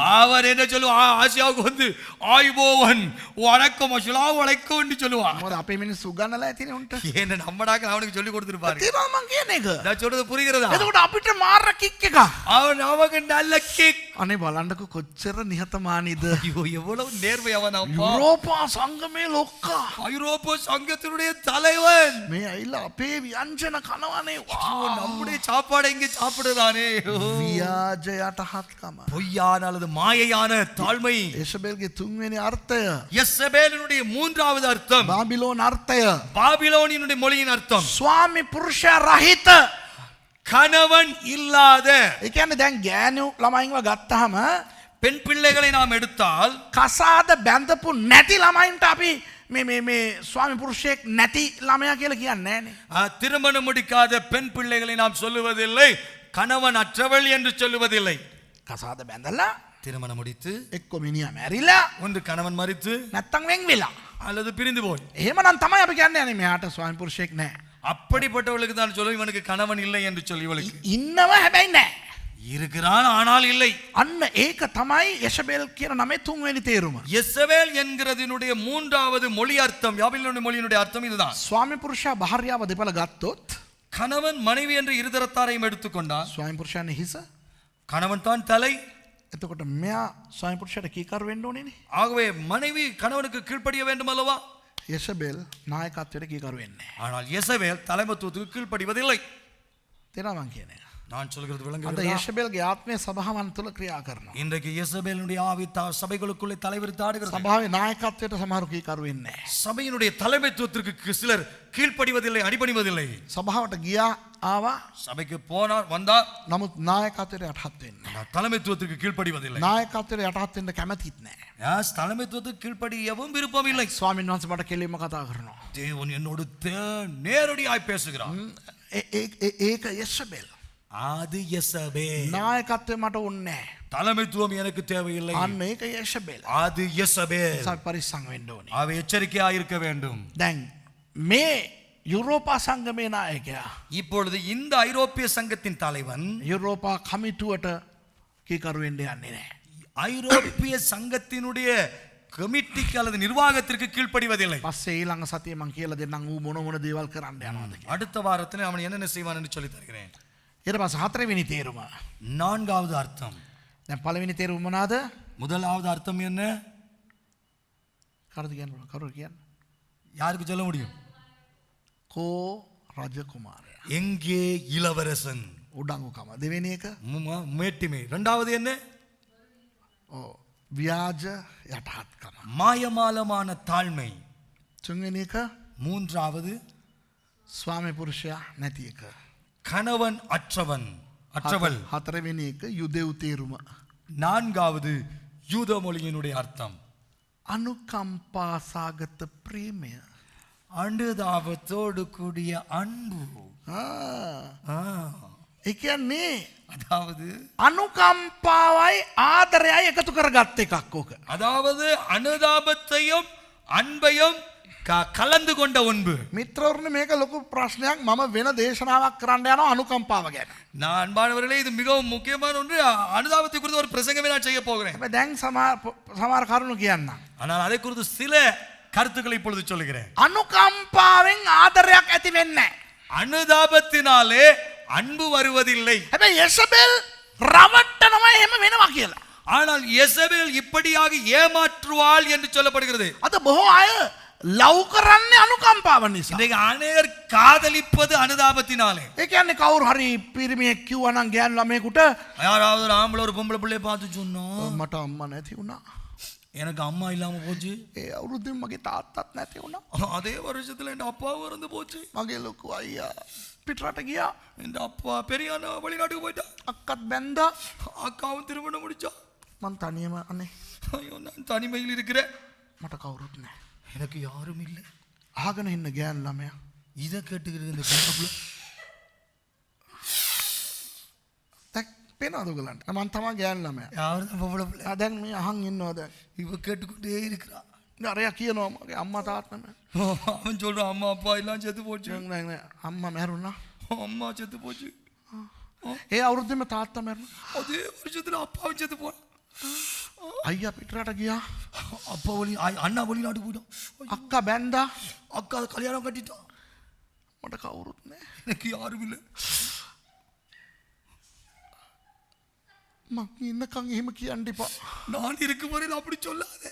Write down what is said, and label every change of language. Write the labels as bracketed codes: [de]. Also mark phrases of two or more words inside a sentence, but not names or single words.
[ta] அவர் என்ன சொல்லுவான் ஆசியாவுக்கு வந்து ஆயுபோவன் வணக்கம் [ar] السلام عليكم [ta] என்று சொல்லுவான். [si] මොකද අපේ මිනිස්සු උගන්නලා ඇතිනේ උන්ට. [ta] என்ன நம்மடாக்க அவனுக்கு சொல்லி கொடுத்துருப்பாரு. [si] තේරෙනවද මං කියන එක? [ta] நான் சொல்றது புரிகிறதா? [si] එතකොට අපිට මාර කික් එකක්. [ta] அவன் நமக்கு நல்ல கிக். [si] අනේ බලන්නකො කොච්චර නිහතමානීද. [ta] ஐயோ எவ்வளவு நேர்மையாவன் அப்பா. [si] යුරෝපා සංගමේ ලොක්කා. [ta] ஐரோப்பிய சங்கத்தினுடைய தலைவன். [si] මේ ඇවිල්ලා අපේ ව්‍යංජන කනවනේ. [ta] நம்முடைய சாப்பாடை இங்கே சாப்பிடுறானே. [si] ව්‍යාජ යටහත්කම. [ta] பொய்யான அல்லது மாயையான தாழ்மை. [si] එසබෙල්ගේ තුන්වෙනි අර්ථය. [ta] யெசபேலினுடைய மூன்றாவது அர்த்தம். [si] බාබිලෝන් අර්ථය. [ta] பாபிலோனினுடைய மொழியின் அர்த்தம். [si] ස්වාමි පුරුෂයා රහිත. [ta] கணவன் இல்லாத. [si] ඒ කියන්නේ දැන් ගෑනු ළමයින්ව ගත්තාම [ta] பெண் பிள்ளைகளை நாம் எடுத்தால் [si] කසාද බැඳපු නැති ළමයින්ට අපි මේ ස්වාමි පුරුෂයෙක් නැති ළමයා කියලා කියන්නේ නෑනේ. [ta] திருமணம் முடிக்காத பெண் பிள்ளைகளை நாம் சொல்லுவதில்லை கணவன் அற்றவள் என்று சொல்லுவதில்லை. [si] කසාද බැඳලා [ta] திருமணம் முடித்து [si] එක්ක මිනිහා මැරිලා [ta] ஒன்று கணவன் மரித்து [si] නැත්තම් වෙන් වෙලා. [ta] அல்லது பிரிந்து போய். [si] එහෙමනම් තමයි අපි කියන්නේ අනේ මෙයාට ස්වාමි පුරුෂයෙක් නැහැ. [ta] அப்படிப்பட்டவளுக்கு தான் சொல்லுவோம் இவனுக்கு கணவன் இல்லை என்று சொல்லி இவளுக்கு [si] ඉන්නව හැබැයි නැහැ. [ta] இருக்கிறான் ஆனால் இல்லை. [si] අන්න ඒක තමයි යෂබෙල් කියන නමේ තුන්වෙනි තේරුම. [ta] யெசபேல் என்கிறதினுடைய மூன்றாவது மொழி அர்த்தம் யாபிலோனிய மொழியினுடைய அர்த்தம் இதுதான். [si] ස්වාමි පුරුෂයා භාර්යාව දෙපළ ගත්තොත් [ta] கணவன் மனைவி என்ற இருதரத்தாரையும் எடுத்துக்கொண்டால் [si] ස්වාමි පුරුෂයානේ හිස. [ta] கணவன் தான் தலை. [si] එතකොට මෙයා ස්වාමි පුරුෂයාට කීකරු වෙන්න ඕනේනේ. [ta] ஆகவே மனைவி கணவனுக்கு கீழ்ப்படிய வேண்டும் அல்லவா? [si] යෂබෙල් නායකත්වයට කීකරු වෙන්නේ නැහැ. [ta] ஆனால் யெசபேல் தலைமைத்துவத்துக்கு கீழ்ப்படிவதில்லை. [si] තේරෙනවද මං කියන්නේ? [ta] நான் சொல்கிறது [si] අද [ta] விளங்குகிறதா? [si] යෂබෙල්ගේ ආත්මය සභාවන් තුල ක්‍රියා කරනවා. [ta] இன்றைக்கு யெசபேலுடைய ஆவி சபைகளுக்குள்ளே தலைவிரித்து ஆடுகிறது. [si] සභාවේ නායකත්වයට සමහරු කීකරු වෙන්නේ නැහැ. [ta] சபையினுடைய தலைமைத்துவத்திற்கு சிலர் கீழ்ப்படிவதில்லை அடிபணிவதில்லை. [si] සභාවට ගියා ආවා. [ta] சபைக்கு போனார் வந்தார் [si] නමුත් නායකත්වයට යටහත් වෙන්නේ නැහැ. [ta] ஆனால் தலைமைத்துவத்திற்கு கீழ்ப்படிவதில்லை. [si] නායකත්වයට යටහත් වෙන්න කැමතිත් නැහැ. [ta] தலைமைத்துவத்துக்கு கீழ்ப்படியவும் விருப்பம் இல்லை. [si] ස්වාමීන් වහන්සේ මට කෙලින්ම කතා කරනවා. [ta] தேவன் என்னோடு நேரடியாய் பேசுகிறார். [si] ඒක යෂබෙල්. [ta] அது யெசபேல். [si] නායකත්වය මට ඕනේ නැහැ. [ta] தலைமைத்துவம் எனக்கு தேவையில்லை. [si] අන්න ඒක යෂබෙල්. [ta] அது யெசபேல். [si] අපි පරිස්සම් වෙන්න ඕනේ. [ta] அவ எச்சரிக்கையா இருக்க வேண்டும். [si] දැන් මේ යුරෝපා සංගමේ නායකයා [ta] இப்பொழுது இந்த ஐரோப்பிய சங்கத்தின் தலைவன் [si] යුරෝපා කමිටුවට කීකරු වෙන්න යන්නේ නැහැ. [ta] ஐரோப்பிய சங்கத்தினுடைய கமிட்டிக்கு அல்லது நிர்வாகத்திற்கு கீழ்ப்படிவதில்லை. [si] පස්සේ ඊළඟ සතියේ මං කියලා දෙන්නම් ඌ මොන දේවල් කරන්න යනවද කියලා. [ta] அடுத்த வாரத்தில் அவன் என்னென்ன செய்வான் என்று சொல்லி தருகிறேன். [si] ඊට පස්සේ හතරවෙනි තේරුම. [ta] நான்காவது அர்த்தம். [si] දැන් පළවෙනි තේරුම මොනවාද? [ta] முதலாவது அர்த்தம் என்ன? [si] කවුරුද කියන්නේ? කවුරුද කියන්නේ? [ta] யாருக்கு சொல்ல முடியும்? [si] කෝ රජකුමාරයා. [ta] எங்கே இளவரசன்? [si] උඩඟුකම. දෙවෙනි එක [ta] மேட்டிமை. இரண்டாவது என்ன? [si] ව්‍යාජ යටහත්කම. [ta] மாயமாலமான தாழ்மை. [si] තුන්වෙනි එක [ta] மூன்றாவது [si] ස්වාමි පුරුෂයා නැති එක. [ta] கணவன் அற்றவள். [si] හතරවෙනි එක යුදෙව් තේරුම. [ta] நான்காவது யூத மொழியினுடைய அர்த்தம் [si] අනුකම්පාසාගත ප්‍රේමය. [ta] அனுதாபத்தோடு கூடிய அன்பு. [si] ඒ කියන්නේ [ta] அதாவது [si] අනුකම්පාවයි ආදරයයි එකතු කරගත්ත එකක් ඕක. [ta] அதாவது அனுதாபத்தையும் அன்பையும் கலந்து கொண்ட ஒன்று. [si] මිත්‍රවරුනි මේක ලොකු ප්‍රශ්නයක්. මම වෙන දේශනාවක් කරන්න යනවා අනුකම්පාව ගැන. [ta] நான் அன்பானவர்களே இது மிகவும் முக்கியமான ஒன்று. அனுதாபத்தை குறித்து ஒரு பிரசங்கமே நான் செய்ய போகிறேன். [si] හැබැයි දැන් සමහර කරුණු කියන්න. [ta] ஆனால் அதை குறித்து சில கருத்துக்களை இப்பொழுது சொல்லுகிறேன். [si] අනුකම්පාවෙන් ආදරයක් ඇති වෙන්නේ නැහැ. [ta] அனுதாபத்தினாலே அன்பு வருவதில்லை. [si] හැබැයි යෂබෙල් රවට්ටනවා එහෙම වෙනවා කියලා. [ta] ஆனால் யெசபேல் இப்படியாக ஏமாற்றுவாள் என்று சொல்லப்படுகிறது. [si] අද බොහෝ අය ලව් කරන්නේ අනුකම්පාව නිසා. [ta] இன்றைக்கு அநேகர் காதலிப்பது அனுதாபத்தினாலே. [si] ඒ කියන්නේ කවුරු හරි පිරිමියෙක් කිව්වා නම් ගෑනු ළමයෙකුට [ta] யாராவது ஒரு ஆம்பளை ஒரு பொம்பளை பிள்ளைய பார்த்து சொன்னா [si] මට අම්මා නැති වුණා. [ta] எனக்கு அம்மா இல்லாம போச்சு. [si] ඒ අවුරුද්දෙන් මගේ තාත්තත් නැති වුණා. [ta] அதே வருஷத்துல என் அப்பாவும் இறந்து போச்சு. [si] මගේ ලොකු අයියා පිටරට ගියා. [ta] என் அப்பா பெரிய அண்ணா வெளிநாட்டுக்கு போயிட்டா. [si] අක්කත් බැන්දා. [ta] அக்காவும் திருமணம் முடிச்சா. [si] මං තනියම අනේ [ta] ஐயோ நான் தனிமையில் இருக்கிறேன். [si] මට කවුරුත් නැහැ. [ta] எனக்கு யாரும் இல்லை. [si] අහගෙන ඉන්න ගෑනු ළමයා [ta] இதை கேட்டுக்கிறது இந்த பொம்பளை [si] පේනවද ඔයගලන්ට? මං තමයි ගෑනු ළමයා. [ta] யாரும் பொம்பளை பிள்ளை. [si] දැන් මේ අහන් ඉන්නවා දැන්. [ta] இவ கேட்டுக்கிட்டே இருக்கிறா. [si] අරයා කියනවා මගේ අම්මා තාත්තා නැහැ. [ta] அவன் சொல்றான் அம்மா அப்பா எல்லாம் செத்து போச்சு. [si] දැන් අම්මා මැරුණා. [ta] அம்மா செத்து போச்சு. [si] ඒ අවුරුද්දෙම තාත්තා මැරුණා. [ta] அதே வருஷத்துல அப்பாவும் செத்து போனான். [si] අයියා පිටරට ගියා. [ta] அப்பா அண்ணா வெளிநாட்டு போயிட்டான். [si] අක්කා බැන්දා. [ta] அக்கா கல்யாணம் கட்டிட்டான். [si] මට කවුරුත් නැහැ. [ta] எனக்கு யாரும் இல்லை. [si] මං ඉන්නකන් එහෙම කියන්න එපා. [ta] நான் இருக்கும் வரையில் அப்படி சொல்லாதே.